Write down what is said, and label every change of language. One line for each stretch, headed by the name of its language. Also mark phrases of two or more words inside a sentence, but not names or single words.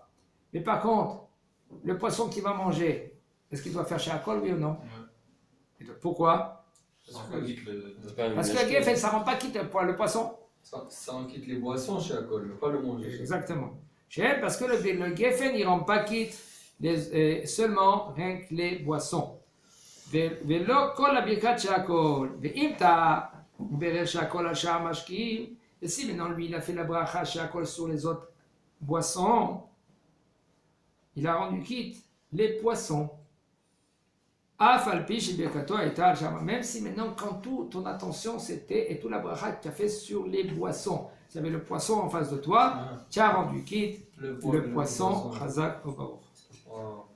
French: Mais par contre, le poisson qu'il va manger, est-ce qu'il doit faire chez Akol, oui ou non? Ouais. Pourquoi? Parce que la gefen, ça ne rend pas quitte le poisson. Ça en quitte les boissons chez Akol, mais pas le manger. Exactement. Parce que le gefen, il ne rend pas quitte seulement rien que les boissons.
Hebrew: ולא כל הברכת שהכל, ואם טעה, הוא בירך שהכל על שאר המשקיעים,
French: et si maintenant lui il a fait la bracha שהכל sur les autres boissons, il a rendu quitte les poissons.
Hebrew: אף על פי שברכתו הייתה על שאר,
French: même si maintenant quand toute ton attention c'était, et toute la bracha que tu as fait sur les boissons, tu avais le poisson en face de toi, tu as rendu quitte le poisson,
Hebrew: חזק וברוך.
French: Wow.